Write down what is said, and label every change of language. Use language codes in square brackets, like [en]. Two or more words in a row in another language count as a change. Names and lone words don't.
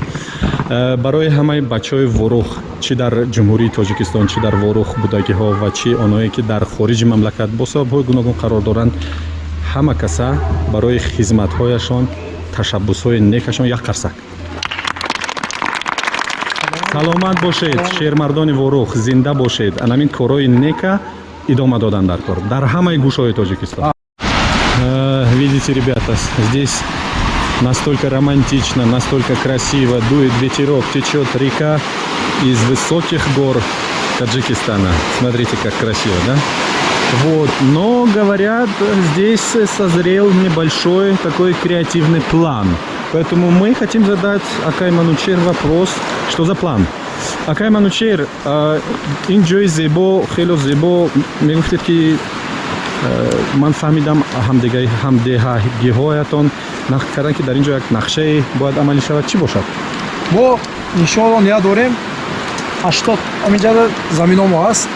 [tg] барои ҳамаи бачаҳои ворух, чӣ дар ҷумҳурии Тоҷикистон, чӣ дар ворух будагиҳо ва чӣ оное ки дар хориҷи мамлакат бо сабабҳои гуногун қарор доранд, ҳама каса барои хизматҳояшон, ташаббусҳои некашон як қарсак. саломат бошед, шермардони ворух, зинда бошед. Анамин корои нека идома додан дар кор дар ҳамаи гӯшаҳои Тоҷикистон. [ru] Видите, ребята, здесь настолько романтично, настолько красиво, дует ветерок, течет река из высоких гор Таджикистана. Смотрите, как красиво, да? Вот, но говорят, здесь созрел небольшой такой креативный план. Поэтому мы хотим задать Акай Манучер вопрос, что за план? [tg] Акай Манучер, инҷои зебо, хело зебо, мегуфтед ки ман фаҳмидам ҳамдеҳагиҳоятон нақд кардан ки дар ин ҷо як нақшае бояд амалӣ шавад. Чӣ бошад? мо иншоалло ния дорем 80 аминҷада заминомо ҳаст.